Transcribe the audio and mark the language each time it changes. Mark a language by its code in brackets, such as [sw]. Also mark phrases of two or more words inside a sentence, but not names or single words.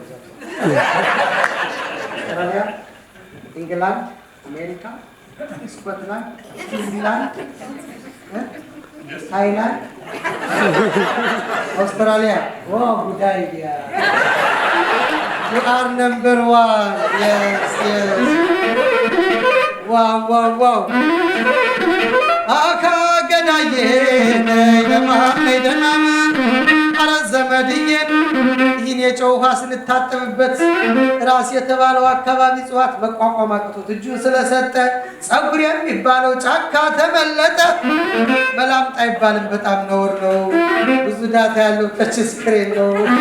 [en] Australia, England, America, Scotland, England. Thailand, Australia. Wow, good idea. You are number 1. Yes, yes. Wow, wow, wow. Aka gadaye, nema, nema. [am] አረዘመድዬን ይህን የጨው ውሃ ስንታጠብበት ራስ የተባለው አካባቢ ጽዋት መቋቋም አቅቶት እጁን ስለሰጠ ጸጉር የሚባለው ጫካ ተመለጠ መላምጣ አይባልም በጣም ነውር ነው ብዙ ዳታ ያለው [en] touch screen [am] ነው